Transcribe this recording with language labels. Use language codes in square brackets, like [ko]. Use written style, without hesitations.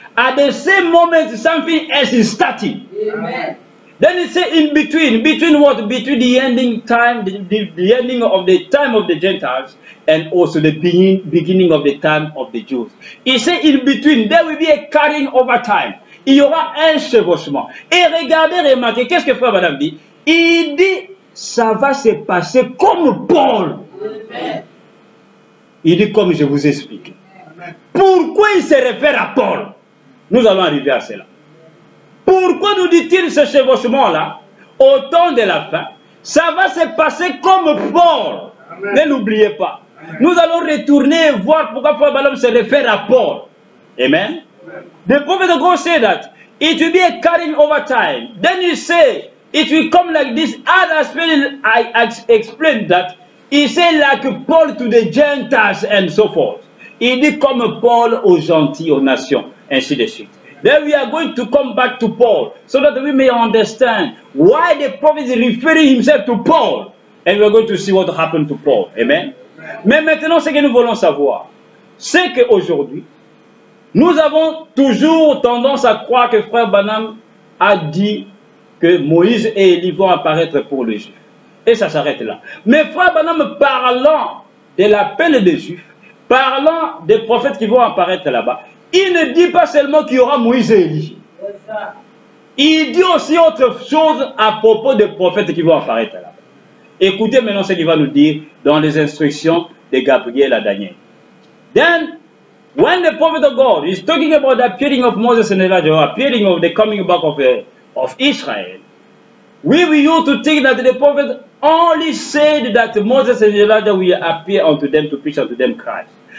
[en] At the same moment, something else is starting. Amen. Then it says in between. Between what? Between the ending time, the ending of the time of the Gentiles, and also the beginning of the time of the Jews. [fr] Il sait [en] in between, there will be a carrying over time. [fr] Il y aura un chevauchement. Et regardez, remarquez, qu'est-ce que Frère Madame dit? Il dit, ça va se passer comme Paul. Amen. Il dit comme je vous explique. Pourquoi il se réfère à Paul? Nous allons arriver à cela. Pourquoi nous dit-il ce chevauchement-là? Au temps de la fin, ça va se passer comme Paul. Amen. Ne l'oubliez pas. Nous allons retourner et voir pourquoi Frère Balaam se réfère à Paul. Amen. [en] The prophet of God said that it will be a carrying over time. Then he say it will come like this. As I explained that, he said like Paul to the Gentiles and so forth. [fr] Il dit comme Paul aux gentils, aux nations, ainsi de suite. [en] Then we are going to come back to Paul so that we may understand why the prophet is referring himself to Paul. And we are going to see what happened to Paul. Amen. [fr] Mais maintenant, ce que nous voulons savoir, c'est qu'aujourd'hui, nous avons toujours tendance à croire que Frère Branham a dit que Moïse et Élie vont apparaître pour les Juifs. Et ça s'arrête là. Mais Frère Branham, parlant de la peine des Juifs, parlant des prophètes qui vont apparaître là-bas, il ne dit pas seulement qu'il y aura Moïse et Élie. Il dit aussi autre chose à propos des prophètes qui vont apparaître là-bas. Écoutez maintenant ce qu'il va nous dire dans les instructions de Gabriel à Daniel. [en] Then, when the prophet of God is talking about the appearing of Moses and Elijah, or appearing of the coming back of Israel, we used to think that the prophet only said that Moses and Elijah will appear unto them to preach unto them Christ.